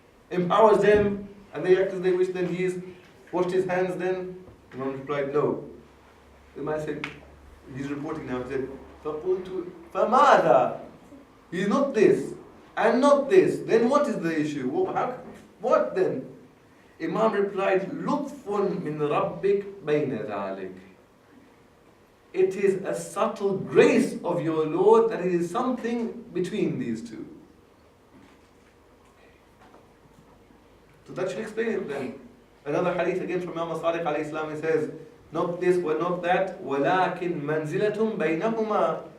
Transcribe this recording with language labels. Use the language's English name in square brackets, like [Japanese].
[English] Empowers them and they act as they wish, then he has washed his hands then? Imam replied, no. The man said, he's reporting now, he said, [Arabic] فَقُلْتُ فَمَاذَا? [English] He's not this and not this. Then what is the issue? What then? Imam replied, [Arabic] لُطْفٌ مِّن رَبِّكْ بَيْنَ ذَلِكَ. [English] It is a subtle grace of your Lord that it is something between these two. So that should explain it then. Another hadith again from Imam Sadiq alayhi salam, he says, not this or not that, [Arabic] وَلَكِنْ مَنْزِلَةٌ بَيْنَهُمَا.